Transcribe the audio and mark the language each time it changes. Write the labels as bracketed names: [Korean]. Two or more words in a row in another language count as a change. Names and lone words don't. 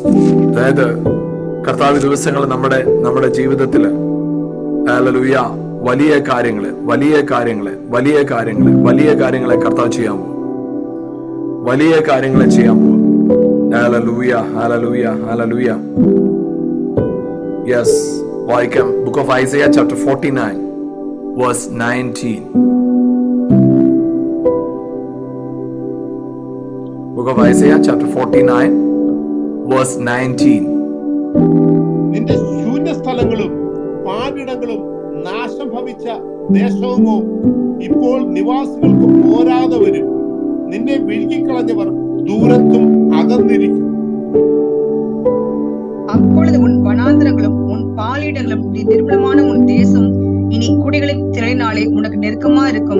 [Malayalam] അതായത് കർത്താവ് ദിവസങ്ങൾ നമ്മുടെ ജീവിതത്തില് ഹല്ലേലൂയ വലിയ കാര്യങ്ങളെ കർത്താവ് ചെയ്യാൻ പോകും. വലിയ കാര്യങ്ങളെ ചെയ്യാൻ പോകും. ഹല്ലേലൂയ, ഹല്ലേലൂയ, ഹല്ലേലൂയ. [English] യെസ്, വായിക്കാം. Book of Isaiah chapter 49 verse 19. Book of Isaiah chapter 49 verse 19. [Malayalam] നിന്റെ ശൂന്യസ്ഥലങ്ങളും പാപിടങ്ങളും നാശം ഭവിച്ച ദേശവുമോ ഇപ്പോൾ നിവാസികൾക്ക് പോരാതെ വരും. നിന്നെ വിഴുങ്ങിക്കളഞ്ഞവർ ദൂരത്തും അകന്നിരിക്കും. [Tamil] அப்பொழுது உன் வனாந்திரங்களும் உன் பாலிடங்களும் நீ நிர்மலமான உன் தேசம் இனி குடிகளின் திரளினாலே உனக்கு நெருக்கமா இருக்கும்.